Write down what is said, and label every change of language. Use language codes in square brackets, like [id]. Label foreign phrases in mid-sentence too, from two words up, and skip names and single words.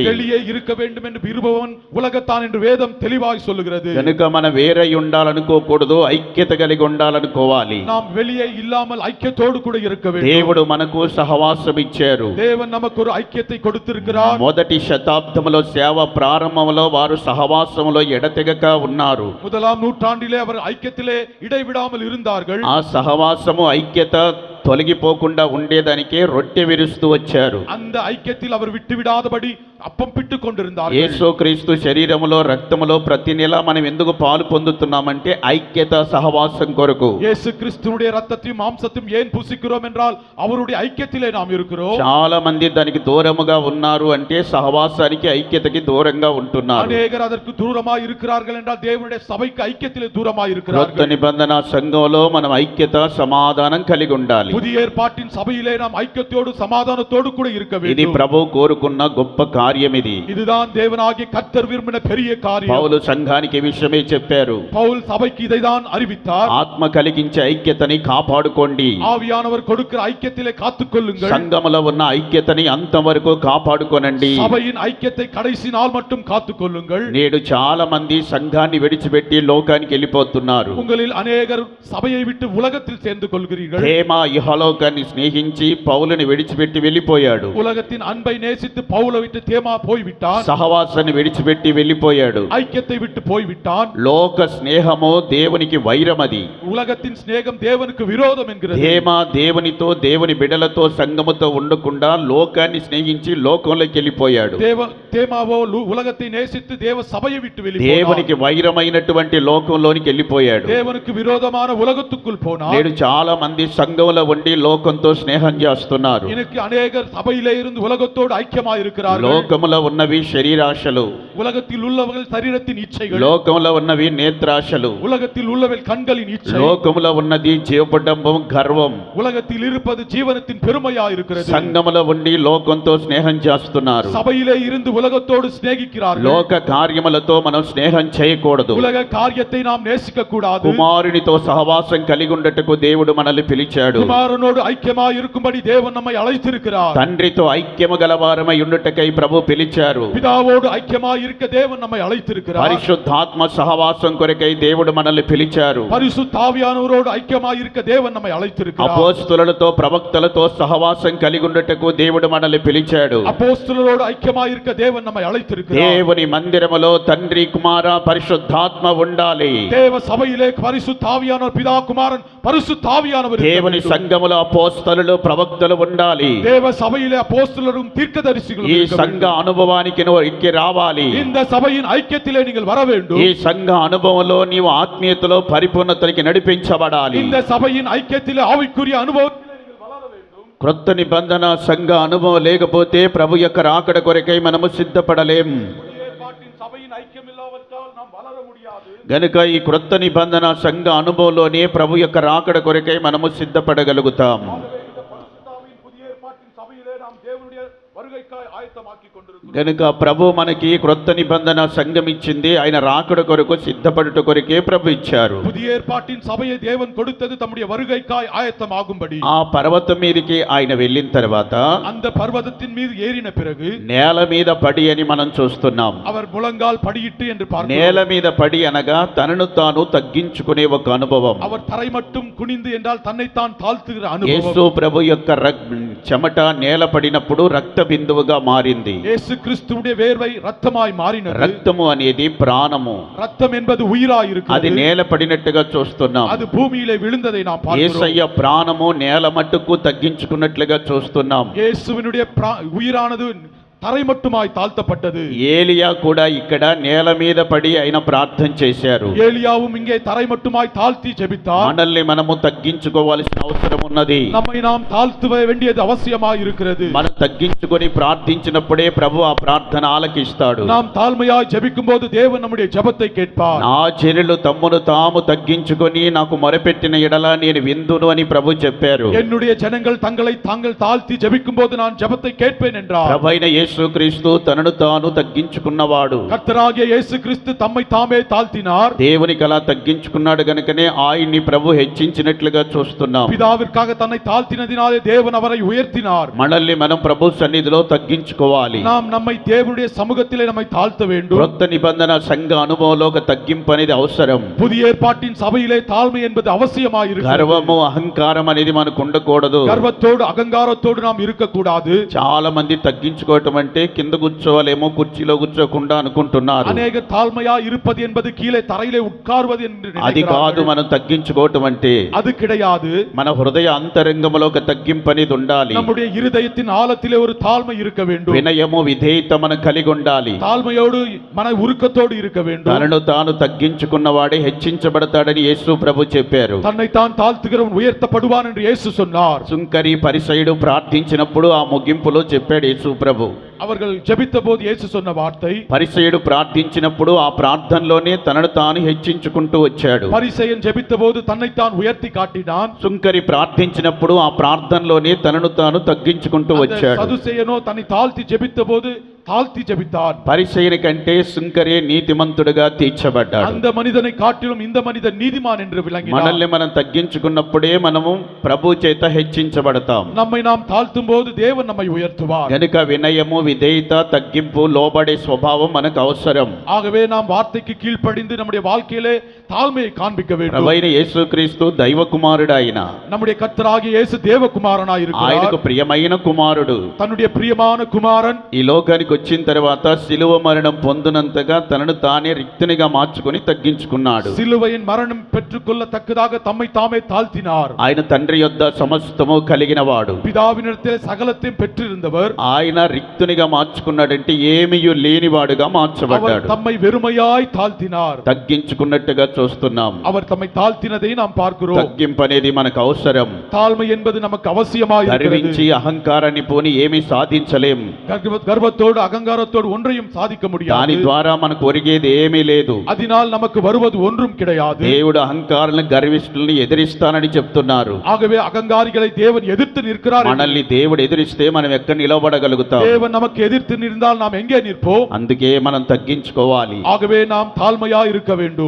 [ta] வெளியே இருக்க வேண்டும் என்று விரும்புவன் உலகத்தான் என்று வேதம் தெளிவாய் சொல்லுகிறது. [te] కనుక మనం వేరై ఉండాలనుకోకూడదు, ఐక్యత కలిగి ఉండాలనుకోవాలి. [ta] நாம் வெளியே இல்லாமல் ஐக்கியத்தோடு கூட இருக்க வேண்டும். [te] దేవుడు మనకు సహవాసం ఇచ్చారు. [ta] தேவன் நமக்கு ஒரு ஐக்கியத்தை கொடுத்திருக்கிறார். [te] మొదటి శతాబ్దములో సేవ ప్రారంభంలో వారు సహవాసములో ఎడతెగక ఉన్నారు. [ta] முதலாம் நூற்றாண்டிலே அவர் ஐக்கியத்திலே இடைவிடாமல் இருந்தார்கள். [te] ఆ సహవాసము ఐక్యత తొలగిపోకుండా ఉండేదానికే రొట్టె విరుస్తూ వచ్చారు. [ta] அந்த ஐக்கியத்தில் அவர் விட்டுவிடாதபடி அப்பம் பிட்டுக் கொண்டிருந்தார்கள். [te] యేసుక్రీస్తు శరీరములో రక్తములో ప్రతి నెల మనం ఎందుకు పాలు పొందుతున్నామంటే ఐక్యత సహవాసం కొరకు. [ta] இயேசு கிறிஸ்துவுடைய ரத்தத்தையும் மாம்சத்தையும் ஏன் புசிக்கிறோம் என்றால் அவருடைய ஐக்கியத்திலே நாம் இருக்கிறோம். [te] చాలా మంది దానికి దూరముగా ఉన్నారు అంటే సహవాసానికి ఐక్యతకి దూరంగా ఉంటున్నారు. [ta] அநேகர் அதற்கு தூரமாய் இருக்கிறார்கள் என்றால் தேவனுடைய சபைக்கு ஐக்கியத்திலே தூரமாய் [te] క్రొత్త [ta] இருக்கிறார்கள். [te] నిబంధన సంఘంలో మనం ఐక్యత సమాధానం కలిగి ఉండాలి. [ta] புதிய ஏற்பாட்டின் சபையிலே நாம் ஐக்கியத்தோடு சமாதானத்தோடு கூட இருக்க [te] ఇది [ta] வேண்டும். [te] ప్రభు కోరుకున్న గొప్ప కార్యం ఇది. [ta] இதுதான் தேவனாகிய கர்த்தர் விரும்பின பெரிய காரியம். [te] పౌలు సంఘానికి ఈ విషయమే చెప్పారు. [ta] பவுல் சபைக்கு இதைதான் அறிவித்தார். [te] ఆత్మ కలిగించే ఐక్యతని కాపాడుకోండి. [ta] ஆவியானவர் கொடுக்கிற ஐக்கியத்திலே காத்துக்கொள்ளுங்கள். [te] సంఘములో ఉన్న ఐక్యతని అంతవరకు కాపాడుకోనండి. [ta] சபையின் ஐக்கியத்தை கடைசி நாள் மட்டும் காத்துக்கொள்ளுங்கள். [te] నేడు చాలా మంది సంఘాన్ని విడిచిపెట్టి లోకానికి వెళ్ళిపోతున్నారు. [ta] உங்களில் அநேகர் சபையை விட்டு உலகத்தில் சேர்ந்து கொள்கிறீர்கள். [te] ప్రేమ ఇహలోకాన్ని స్నేహించి పౌలుని విడిచిపెట్టి వెళ్ళిపోయాడు. [ta] உலகத்தின் அன்பை நேசித்து பவுலை விட்டு தேமா போய்விட்டான். [te] సహవాసాన్ని విడిచిపెట్టి వెళ్ళిపోయాడు. [ta] ஐக்கியத்தை விட்டு போய்விட்டான். [te] లోక స్నేహము దేవునికి వైరమది. [ta] உலகத்தின் சிநேகம் தேவனுக்கு விரோதம் என்கிறது. [te] ప్రేమ దేవునితో దేవుని బిడ్డలతో సంఘముతో ఉండకుండా లోకాన్ని స్నేహించి లోకంలోకి వెళ్ళిపోయాడు. [ta] தேமாவோ உலகத்தை நேசித்து தேவ சபையை விட்டு வெளியே [te] దేవునికి వైరమైనటువంటి లోకంలోనికి వెళ్ళిపోయాడు. [ta] தேவனுக்கு விரோதமான உலகத்துக்குள் போனார். [te] నేడు చాలా మంది సంఘంలో ఉండి లోకంతో స్నేహం చేస్తున్నారు. [ta] இன்னைக்கு அநேகர் சபையிலே இருந்து உலகத்தோடு ஐக்கியமாய் இருக்கிறார்கள். [te] లోకములో ఉన్నవి శరీరాశలు, [ta] உலகத்தில் உள்ளவர்கள் சரீரத்தின் இச்சைகள். [te] లోకములో ఉన్నవి నేత్రాశలు, [ta] உலகத்தில் உள்ளவர்கள் கண்களின் இச்சை. [te] లోకములో ఉన్నది జీవపడంబం, గర్వం. [ta] உலகத்தில் இருப்பது ஜீவனத்தின் பெருமையா இருக்கிறது. [te] సంఘములో ఉండి లోకంతో స్నేహం చేస్తున్నారు. [ta] சபையிலே இருந்து உலகத்தோடு சிநேகிக்கிறார்கள். [te] లోక కార్యములతో మనం స్నేహం చేయకూడదు. [ta] உலக காரியத்தை நாம் நேசிக்க கூடாது. [te] కుమారునితో సహవాసం కలిగి ఉండటకు దేవుడు మనల్ని పిలిచాడు. [ta] குமாரனோடு ஐக்கியமாய் இருக்கும்படி தேவன் நம்மை அழைத்திருக்கிறார். [te] తండ్రితో ఐక్యము గలవారమై ఉండుటకై ప్రభు పిలిచారు. [ta] பிதாவோடு ஐக்கியமாய் இருக்க தேவன் நம்மை அழைத்திருக்கிறார். [te] పరిశుద్ధాత్మ సహవాసం కొరకై దేవుడు మనల్ని పిలిచారు. [ta] பரிசுத்த ஆவியானவரோடு ஐக்கியமாய் இருக்க தேவன் நம்மை அழைத்திருக்கிறார். [te] అపోస్తలులతో ప్రవక్తలతో సహవాసం కలిగి ఉండుటకు దేవుడు మనల్ని పిలిచాడు. [ta] அப்போஸ்தலரோடு ஐக்கியமாய் இருக்க தேவன் நம்மை அழைத்திருக்கிறார். [te] దేవుని మందిరములో తండ్రి కుమార పరిశుద్ధాత్మ ఉండాలి. [ta] தேவ சபையிலே பரிசுத்த ஆவியானவர் பிதா குமாரன் பரிசுத்த ஆவியானவர் [te] దేవుని సంఘములో అపోస్తలులు ప్రవక్తలు ఉండాలి. [ta] தேவ சபையிலே அப்போஸ்தலரும் தீர்க்கதரிசிகளும் [te] ఈ [ta] இருக்க [te] సంఘ [ta] வேண்டும். [te] అనుభవానికి నువ్వు ఎక్కి రావాలి. [ta] இந்த சபையின் ஐக்கியத்திலே நீங்கள் வர வேண்டும். [te] ఈ సంఘ అనుభవంలో నీవు ఆత్మీయతలో పరిపూర్ణతకి నడిపించబడాలి. [ta] இந்த சபையின் ஐக்கியத்திலே ஆவிக்குரிய அனுபவத்திலே நீங்கள் வளர வேண்டும். [te] క్రొత్త నిబంధన సంఘ అనుభవం లేకపోతే ప్రభు యొక్క రాకడ కొరకై మనము సిద్ధపడలేం. [ta] புதிய ஏற்பாட்டின் சபையின் ஐக்கியம் இல்லாவிட்டால் நாம் வளர முடியாது. [te] గనుక ఈ క్రొత్త నిబంధన సంఘ అనుభవంలోనే ప్రభు యొక్క రాకడ కొరకై మనము సిద్ధపడగలుగుతాం. [ta] ஆகவே இந்த பரிசுத்த ஆவியின் புதிய ஏற்பாட்டின் சபையிலே நாம் தேவனுடைய வருகைக்காய் ஆயத்தமாக்கிக் கொண்டிருக்கிறோம். [te] గనుక ప్రభు మనకి క్రొత్త నిబంధన సంఘం ఇచ్చింది. ఆయన రాకడ కొరకు సిద్ధపడుట కొరకే ప్రభు ఇచ్చారు. [ta] புதிய ஏற்பாட்டின் சபையை தேவன் கொடுத்தது தம்முடைய வருகைக்காய் ஆயத்தமாகும்படி. [te] ఆ పర్వతం మీదకి ఆయన వెళ్ళిన తర్వాత [ta] அந்த பர்வதத்தின் மீது ஏறின பிறகு [te] నేల మీద పడి అని మనం చూస్తున్నాం. [ta] அவர் முழங்கால் படியிட்டு என்று பார்க்கிறோம். [te] నేల మీద పడి అనగా తనను తాను తగ్గించుకునే ఒక అనుభవం. [ta] அவர் தரை மட்டும் குனிந்து என்றால் தன்னைத்தான் தாழ்த்துகிற [te] యేసు [ta] அனுபவம். [te] ప్రభు యొక్క చెమట నేల పడినప్పుడు రక్తం బిందువుగా మారింది. [ta] இயேசு கிறிஸ்துவுடைய வேர்வை ரத்தமாய் மாறினது. [te] రక్తము అనేది ప్రాణము. [ta] ரத்தம் என்பது உயிராய் [te] అది [ta] இருக்கிறது. [te] నేల పడినట్టుగా చూస్తున్నాం. [ta] அது பூமியிலே விழுந்ததை நாம் பார்க்கிறோம். [te] యేసయ్య ప్రాణము నేల మట్టుకు తగ్గించుకున్నట్లుగా చూస్తున్నాం. [ta] இயேசுவினுடைய உயிரானது தரை மட்டுமாய் தாழ்த்தப்பட்டது. [te] ఏలియా కూడా ఇక్కడ నేల మీద పడి ఆయన ప్రార్థన చేశారు. [ta] ஏலியாவும் இங்கே தரை மட்டுமாய் தாழ்த்தி ஜெபித்தார். [te] మనల్ని మనము తగ్గించుకోవాల్సిన అవసరం ఉన్నది. [ta] நம்மை நாம் தாழ்த்த வேண்டியது அவசியமாய் இருக்கிறது. [te] మనం తగ్గించుకొని ప్రార్థించినప్పుడే ప్రభు ఆ ప్రార్థన ఆలకిస్తాడు. [ta] நாம் தாழ்மையாய் ஜெபிக்கும்போது தேவன் நம்முடைய ஜெபத்தை கேட்பார். [te] నా జనులు తమ్మును తాము తగ్గించుకొని నాకు మొరపెట్టిన ఎడల నేను విందును అని ప్రభు చెప్పారు. [ta] என்னுடைய ஜனங்கள் தங்களை தாங்கள் தாழ்த்தி ஜெபிக்கும்போது நான் ஜெபத்தை கேட்பேன் என்றார். [te] ప్రభైన యేసుక్రీస్తు తనను తాను తగ్గించుకున్నవాడు. [ta] கர்த்தராகிய இயேசு கிறிஸ்து தம்மை தாமே தாழ்த்தினார். [te] దేవునికి అలా తగ్గించుకున్నాడు గనుకనే ఆయన్ని ప్రభు హెచ్చించినట్లుగా చూస్తున్నాం. [ta] பிதாவிற்காக தன்னை தாழ்த்தினதினாலே தேவன் அவரை உயர்த்தினார். [te] మనల్ని మనం ప్రభు సన్నిధిలో తగ్గించుకోవాలి. [ta] நாம் நம்மை தேவனுடைய சமூகத்திலே நம்மை தாழ்த்த வேண்டும். [te] కొత్త నిబంధన సంఘ అనుభవంలో ఒక తగ్గింపు అనేది అవసరం. [ta] புதிய ஏற்பாட்டின் சபையிலே தாழ்மை என்பது அவசியமாய் இருக்கிறது. [te] గర్వము అహంకారం అనేది మనకు ఉండకూడదు. [ta] గర్వத்தோடு అహంకారத்தோடு நாம் இருக்கக்கூடாது. [te] చాలా మంది తగ్గించుకోవటం అంటే కింద కూర్చోవాలేమో కుర్చీలో కూర్చోకుండా అనుకుంటున్నారు. [ta] అనేక தாழ்மையா இருப்பது என்பது கீழே தரையிலே உட்கார்வது என்று [te] అది కాదు [ta] நினைக்கிறார்கள். [te] మనం తగ్గించుకోవటం అంటే. [ta] அது கிடையாது. [te] మన హృదయ అంతరంగంలో ఒక తగ్గింపు అనేది ఉండాలి. [ta] நம்முடைய இருதயத்தின் ஆழத்திலே ஒரு தாழ்மை இருக்க வேண்டும். [te] వినయము విధేయత మనం కలిగి ఉండాలి. [ta] தாழ்மையோடு மன உருக்கத்தோடு இருக்க வேண்டும். [te] తనను తాను తగ్గించుకున్నవాడే హెచ్చించబడతాడని యేసు ప్రభు చెప్పారు. [ta] தன்னைத்தான் தாழ்த்துகிறவன் உயர்த்தப்படுவான் என்று இயேசு சொன்னார். [te] సుంకరి పరిసయుడు ప్రార్థించినప్పుడు ఆ ముగింపులో చెప్పాడు యేసు ప్రభు. [ta] அவர்கள் ஜெபித்த போது இயேசு சொன்ன வார்த்தை, [te] పరిసయుడు ప్రార్థించినప్పుడు ఆ ప్రార్థనలోనే తనను తాను హెచ్చించుకుంటూ వచ్చాడు. [ta] பரிசேயன் ஜெபித்த போது தன்னைத்தான் உயர்த்தி காட்டினான். [te] సుంకరి ప్రార్థించినప్పుడు ఆ ప్రార్థనలోనే తనను తాను తగ్గించుకుంటూ [ta] அந்த [te] వచ్చాడు. [ta] சதுசேயனோ தன்னை தாழ்த்தி ஜெபித்த போது தாழ்த்தி ஜெபித்தான். [te] పరిసయుని కంటే సుంకరే నీతిమంతుడుగా తీర్చబడ్డాడు. [ta] அந்த మనిదனை காட்டிலும் இந்த மனிதன் நீதிமான் என்று விளங்கினான். [te] మనల్ని మనం తగ్గించుకున్నప్పుడే మనము ప్రభు చేత హెచ్చించబడతాం. [ta] நம்மை நாம் தாழ்த்தும் போது தேவன் நம்மை உயர்த்துவார். [te] గనుక వినయము విధేయత తగ్గింపు లోబడే స్వభావం మనకు అవసరం. [ta] ஆகவே நாம் வார்த்தைக்கு கீழ்ப்படிந்து நம்முடைய வாழ்க்கையிலே தாழ்மையை காண்பிக்க வேண்டும். [te] ప్రభువైన యేసుక్రీస్తు దైవ కుమారుడు ఆయన. [ta] நம்முடைய கர்த்தராகிய இயேசு தேவகுமாரனாய் இருக்கிறார். [te] ఆయనకు ప్రియమైన కుమారుడు. [ta] தன்னுடைய பிரியமான குமாரன் [te] ఈ లోకానికి వచ్చిన తర్వాత శిలువ మరణం పొందినంతగా తనను తానే రిక్తునిగా మార్చుకొని తగ్గించుకున్నాడు. [ta] சிலுவையின் மரணம் பெற்றுக்கொள்ளத்தக்கதாக தம்மை தாமே தாழ்த்தினார். [te] ఆయన తండ్రి యొద్ద సమస్తము కలిగిన వాడు. [ta] பிதாவினிடத்தில் சகலத்தையும் பெற்றிருந்தவர். [te] ఆయన రిక్తునిగా మార్చుకున్నాడంటే ఏమీయు లేనివాడుగా [ta] அவர் [te] మార్చబడ్డాడు. [ta] தம்மை வெறுமையாய் தாழ்த்தினார். [te] తగ్గించుకున్నట్టుగా చూస్తున్నాం. [ta] அவர் தம்மை தாழ்த்தினதை நாம் பார்க்கிறோம். [te] తగ్గింపు అనేది మనకు అవసరం. [ta] தாழ்மை என்பது நமக்கு அவசியமாய் [te] గర్వించి [ta] இருக்கிறது. [te] అహంకారాన్ని పోని ఏమీ సాధించలేం. [ta] கர்வத்தோடு அகங்காரத்தோடு ஒன்றையும் சாதிக்க [te] దాని [ta] முடியாது. [te] ద్వారా మనకు ఒరిగేది ఏమీ లేదు. [ta] அதனால் நமக்கு வருவது ஒன்றும் கிடையாது. [te] దేవుడు అహంకారులను గర్విష్ఠుల్ని ఎదిరిస్తానని చెప్తున్నారు. [ta] ஆகவே அகங்காரிகளை தேவன் எதிர்த்து நிற்கிறார். [te] మనల్ని దేవుడు ఎదిరిస్తే మనం ఎక్కడ నిలబడగలుగుతాం? [ta] தேவன் நமக்கு எதிர்த்து நின்றால் நாம் எங்கே நிற்போம்? [te] అందుకే మనం తగ్గించుకోవాలి. [ta] ஆகவே நாம் தாழ்மையா இருக்க வேண்டும்.